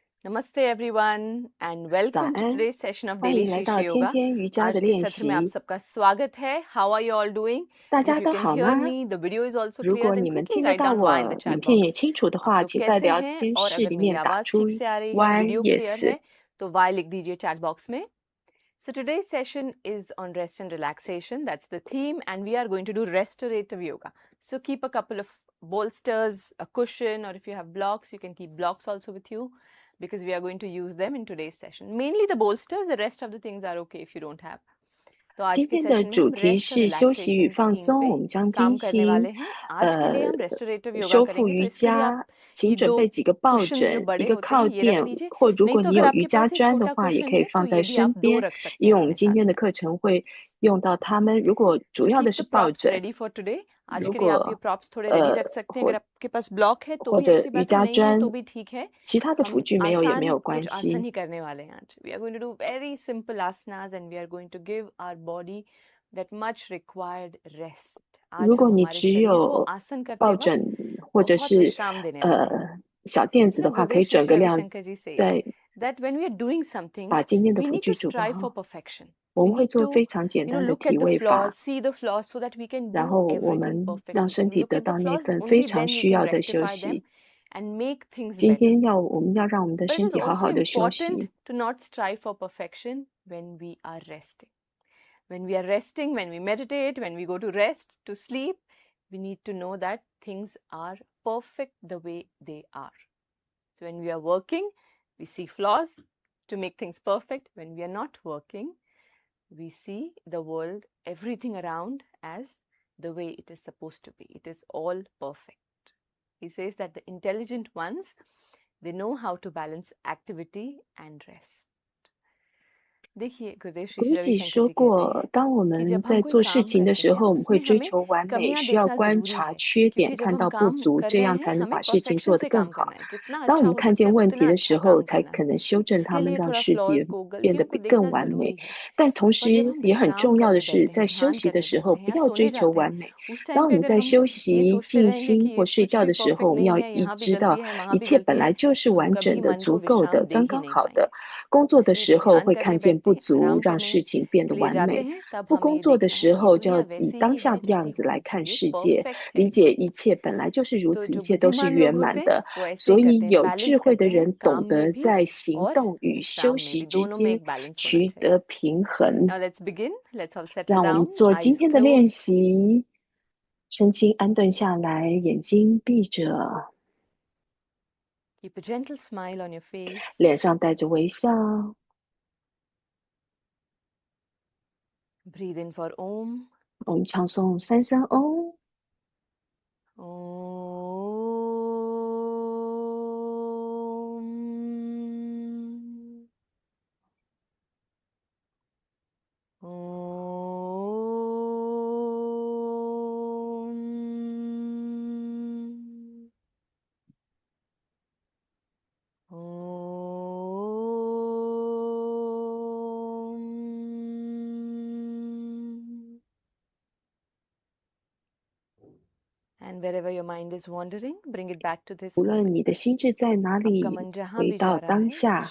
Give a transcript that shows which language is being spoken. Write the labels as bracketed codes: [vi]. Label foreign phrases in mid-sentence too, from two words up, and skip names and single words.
[en] Namaste everyone and welcome to [zh] 早安， [en] today's session of [zh] 欢 [en] Daily [zh] 迎来 [en] Shri [zh] 到 [en] Shri [zh] 天 [en] Yoga. [zh] 天瑜伽 [hi] आज [zh] 的 [hi] के [zh] 练 [hi] सत्र में आप [zh] 习。 [hi] सबका स्वागत है. [en] How are you all doing? [zh] 大 [en] If [zh] 家 [en] you [zh] 都 [en] can [zh] 好 [en] hear [zh] 吗？ [en] me, the video is also [zh] 如 [en] clear, [zh] 果 [en] then [zh] 你们 [en] quickly [zh] 听得 [en] write [zh] 到 [en] down Y in the [zh] 我，影 [en] chat [zh] 片也 [en] box. [zh] 清楚的 [hi] आप [zh] 话， [hi] लोग [zh] 请在 [hi] कैसे [zh] 聊 [hi] हैं [zh] 天 [hi] और [zh] 室 [hi] अगर [zh] 里 [hi] मेरी [zh] 面打 [hi] आवाज [zh] 出 [hi] ठीक से आ रही है और [zh] Y [en] video clear [zh] yes。 [hi] है तो Y लिख दीजिए [en] chat box [hi] में. [en] So today's session is on rest and relaxation. That's the theme, and we are going to do restorative yoga. So keep a couple of bolsters, a cushion, or if you have blocks, you can keep blocks also with you because we are going to use them in today's session. Mainly the bolsters, the rest of the things are okay if you don't have. [hi] तो आज [zh] 今 [hi] के [zh] 天的 [hi] सेशन में [zh] 主 [hi] हम [zh] 题 [hi] रेस्ट और [zh] 是休息与 [hi] रिलैक्सेशन [zh] 放 [hi] थीम [zh] 松， [hi] पे [zh] 我们将 [hi] काम [zh] 进 [hi] करने [zh] 行 [hi] वाले हैं. आज के लिए हम [en] restorative yoga [zh] 修复 [hi] करेंगे, तो [zh] 瑜 [hi] इसके लिए आप [zh] 伽，请 [hi] ये [zh] 准 [hi] दो [zh] 备几个抱 [hi] कुशन्स जो [zh] 枕，一 [hi] बड़े [zh] 个 [hi] होते [zh] 靠 [hi] हैं ये रख [zh] 垫， [hi] लीजिए. [zh] 或如 [hi] नहीं [zh] 果 [hi] तो [zh] 你 [hi] अगर [zh] 有瑜 [hi] आपके [zh] 伽 [hi] पास ये [zh] 砖的 [hi] छोटा [zh] 话，也 [hi] कुशन [zh] 可以 [hi] है [zh] 放 [hi] तो [zh] 在 [hi] ये भी [zh] 身 [hi] आप दो [zh] 边， [hi] रख सकते [zh] 因 [hi] हैं [zh] 为我们 [hi] अपने [zh] 今天 [hi] साथ [zh] 的 [hi] में. [zh] 课程会用到它们。如果主 [en] So [zh] 要的 [en] keep [zh] 是 [en] the [zh] 抱 [en] props [zh] 枕， [en] ready for today. [hi] आज [zh] 如 [hi] के लिए आप ये [zh] 果 [hi] props थोड़े ready रख सकते हैं. [zh] 或 [hi] अगर आपके पास ब्लॉक है तो [zh] 或 [hi] भी [zh] 者 [hi] अच्छी [zh] 瑜 [hi] बात है, [zh] 伽 [hi] नहीं है तो [zh] 砖， [hi] भी ठीक है. [zh] 其他的 [hi] हम [zh] 辅具没有也没 [hi] आसान [zh] 有关 [hi] कुछ आसन [zh] 系。 [hi] ही करने वाले हैं आज. [en] We are going to do very simple asanas and we are going to give our body that much required rest. [zh] 如 [hi] आज [zh] 果 [hi] हम [zh] 你 [hi] हमारे [zh] 只 [hi] शरीर को [zh] 有 [hi] आसन करते [zh] 抱 [hi] वक्त [zh] 枕或者 [hi] बहुत [zh] 是 [hi] विश्राम देने वाले हैं. [zh] 小垫子 [en] You know, [zh] 的话，可以 [en] Gurudev Shri [zh] 转 [en] Shri [zh] 个量， [en] Ravi Shankar ji says [zh] 再 [en] that when we are doing something, [zh] 把今天的 [en] we [zh] 辅 [en] need [zh] 具 [en] to [zh] 准备 [en] strive for [zh] 好。 [en] perfection. [zh] 我 [en] We [zh] 们会 [en] need [zh] 做 [en] to, [zh] 非常简 [en] you know, [zh] 单的 [en] look [zh] 体 [en] at the [zh] 位 [en] flaws, [zh] 法， [en] see the flaws so that we can [zh] 然 [en] do [zh] 后我 [en] everything [zh] 们让 [en] perfectly. [zh] 身 [en] When you [zh] 体 [en] look [zh] 得 [en] at the [zh] 到那 [en] flaws, [zh] 份非 [en] only [zh] 常 [en] then you [zh] 需 [en] can [zh] 要的休 [en] rectify them [zh] 息。 [en] and make things [zh] 今 [en] better. [zh] 天我们要让我们的 [en] But it [zh] 身 [en] is [zh] 体好 [en] also [zh] 好的休 [en] important [zh] 息。 [en] to not strive for perfection when we are resting. When we are resting, when we meditate, when we go to rest, to sleep, we need to know that things are perfect the way they are. So when we are working, we see flaws to make things perfect. When we are not working, we see the world, everything around as the way it is supposed to be. It is all perfect. He says that the intelligent ones, they know how to balance activity and rest. [hi] देखिए गुरुदेव श्री [zh] 古吉 [hi] रविशंकर [zh] 说 [hi] जी कहते [zh] 过， [hi] हैं [zh] 当我 [hi] कि [zh] 们 [hi] जब हम [zh] 在 [hi] कोई [zh] 做事 [hi] काम [zh] 情的 [hi] करते [zh] 时 [hi] हैं [zh] 候，我们会 [hi] उसमें [zh] 追 [hi] हमें [zh] 求完美， [hi] कमियां [zh] 需要 [hi] देखना [zh] 观 [hi] जरूरी [zh] 察 [hi] है [zh] 缺点， [hi] क्योंकि जब [zh] 看 [hi] हम [zh] 到不 [hi] काम [zh] 足， [hi] कर [zh] 这 [hi] रहे [zh] 样 [hi] हैं [zh] 才能 [hi] हमें [zh] 把事情 [hi] परफेक्शन [zh] 做得 [hi] से [zh] 更 [hi] काम [zh] 好。 [hi] करना है. जितना [zh] 当我 [hi] अच्छा [zh] 们 [hi] हो [zh] 看 [hi] सके [zh] 见 [hi] हम [zh] 问题 [hi] उतना [zh] 的 [hi] अच्छा [zh] 时候， [hi] काम [zh] 才 [hi] करना [zh] 可 [hi] है. [zh] 能修正它 [hi] उसके [zh] 们， [hi] लिए [zh] 让 [hi] थोड़ा [zh] 世 [hi] फ्लॉज [zh] 界 [hi] को [zh] 变得 [hi] गलतियों को [zh] 更 [hi] देखना [zh] 完 [hi] जरूरी [zh] 美。 [hi] है. [zh] 但同 [hi] पर [zh] 时 [hi] जब हम [zh] 也很 [hi] विश्राम [zh] 重要的 [hi] करने [zh] 是， [hi] बैठते हैं, [zh] 在休 [hi] ध्यान [zh] 息的 [hi] करने [zh] 时候 [hi] बैठते हैं [zh] 不 [hi] या [zh] 要 [hi] सोने [zh] 追求 [hi] जाते हैं, [zh] 完美。 [hi] उस [zh] 当 [hi] टाइम [zh] 我 [hi] पे [zh] 们 [hi] अगर [zh] 在 [hi] हम [zh] 休 [hi] ये [zh] 息、 [hi] सोचते [zh] 静 [hi] रहेंगे [zh] 心 [hi] कि [zh] 或 [hi] ये [zh] 睡 [hi] कुछ [zh] 觉 [hi] भी [zh] 的时候， [hi] परफेक्ट [zh] 我们 [hi] नहीं [zh] 要 [hi] है, [zh] 意 [hi] यहाँ भी [zh] 知到 [hi] गलती है, वहाँ [zh] 一 [hi] भी [zh] 切本 [hi] गलती [zh] 来 [hi] है, [zh] 就是 [hi] तो [zh] 完整 [hi] कभी [zh] 的、 [hi] मन [zh] 足 [hi] को [zh] 够 [hi] विश्राम [zh] 的、 [hi] दे [zh] 刚 [hi] ही [zh] 刚 [hi] नहीं [zh] 好的。 [hi] पाएंगे. [zh] 工作的 [hi] इसलिए [zh] 时候 [hi] ध्यान [zh] 会 [hi] करने [zh] 看见 [hi] बैठते [zh] 不 [hi] हैं, [zh] 足， [hi] विश्राम [zh] 让 [hi] करने [zh] 事情变得 [hi] के लिए [zh] 完 [hi] जाते [zh] 美。 [hi] हैं, तब [zh] 不 [hi] हमें [zh] 工 [hi] ये [zh] 作的 [hi] देखना है [zh] 时 [hi] कि ये [zh] 候，就要 [hi] दुनिया [zh] 以 [hi] वैसी [zh] 当 [hi] ही [zh] 下 [hi] है [zh] 的样 [hi] जैसी [zh] 子来 [hi] होनी [zh] 看 [hi] चाहिए, [zh] 世界， [hi] परफेक्ट है. [zh] 理解一切本来就是如 [hi] तो [zh] 此，一 [hi] जो [zh] 切都是 [hi] बुद्धिमान [zh] 圆 [hi] लोग [zh] 满 [hi] होते हैं [zh] 的。 [hi] वो ऐसे [zh] 所 [hi] ही [zh] 以 [hi] करते हैं, [zh] 有智 [hi] बैलेंस [zh] 慧的 [hi] करते हैं [zh] 人 [hi] काम [zh] 懂 [hi] में [zh] 得 [hi] भी [zh] 在行 [hi] और [zh] 动与 [hi] विश्राम [zh] 休 [hi] में [zh] 息 [hi] भी, [zh] 之 [hi] दोनों में [zh] 间 [hi] एक बैलेंस होना [zh] 取 [hi] चाहिए. [zh] 得平衡。 [en] Now let's begin. Let's all settle [zh] 让我们 [en] down, [zh] 做今 [en] eyes [zh] 天的练 [en] closed. [zh] 习，身心安顿下来，眼睛闭着， [en] Keep a gentle smile on your face. [zh] 脸上带着微笑。 [en] Breathe in for Om. [zh] 我们唱诵三声嗡。 [sa] Om. Om. Om. [en] And wherever your mind is wandering, bring it back to this [zh] 无论 [en] moment. [zh] 你的心智在哪 [hi] आपका [zh] 里， [hi] मन जहाँ [zh] 回 [hi] भी जा [zh] 到 [hi] रहा [zh] 当 [hi] है, इस [zh] 下。